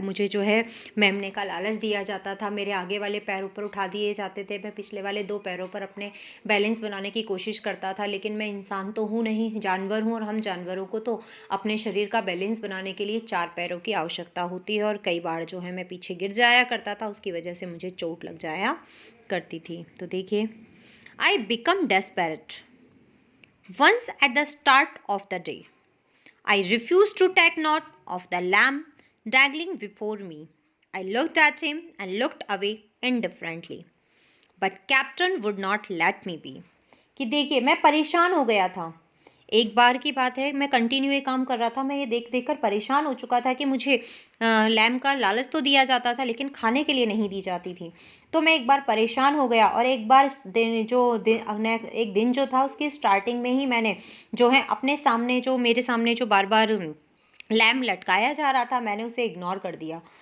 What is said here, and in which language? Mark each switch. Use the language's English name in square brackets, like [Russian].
[Hindi] मुझे जो है मेमने का लालच दिया जाता था, मेरे आगे वाले पैर ऊपर उठा दिए जाते थे, मैं पिछले वाले 2 पैरों पर अपने बैलेंस बनाने की कोशिश करता था। लेकिन मैं इंसान तो हूँ नहीं, जानवर हूँ, और हम जानवरों को तो अपने शरीर का बैलेंस बनाने के लिए 4 पैरों की आवश्यकता होती है। और कई बार जो है मैं पीछे गिर जाया करता था, उसकी वजह से मुझे चोट लग जाया करती थी। तो देखिए, [English] I become desperate. Once at the start of the day, I refused to take note of the lamb dangling before me. I looked at him and looked away indifferently. But Captain would not let me be. [Hindi] कि देखिए मैं परेशान हो गया था। एक बार की बात है, मैं कंटिन्यू ये काम कर रहा था, मैं ये देख देख कर परेशान हो चुका था कि मुझे लैम का लालच तो दिया जाता था लेकिन खाने के लिए नहीं दी जाती थी। तो मैं एक बार परेशान हो गया, और एक बार एक दिन जो था उसकी स्टार्टिंग में ही मैंने जो है अपने सामने जो मेरे सामने जो बार बार लैम्प लटकाया जा रहा था, मैंने उसे इग्नोर कर दिया।